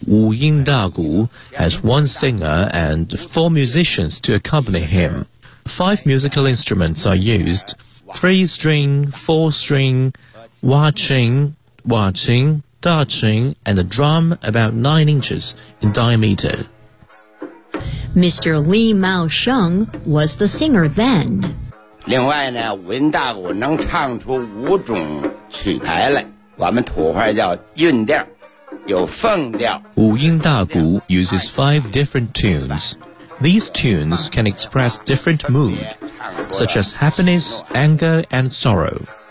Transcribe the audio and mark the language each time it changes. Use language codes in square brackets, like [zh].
[en] Wu Yin Dagu has one singer and four musicians to accompany him. Five musical instruments are used: three string, four string, wa qing. Da qing and a drum about 9 inches in diameter. Mr. Li Maosheng was the singer then. [zh] 另外呢，五音大鼓能唱出五种曲牌来，我们土话叫韵调，有凤调。 [en] 五音大鼓 uses five different tunes. These tunes can express different mood, such as happiness, anger, and sorrow.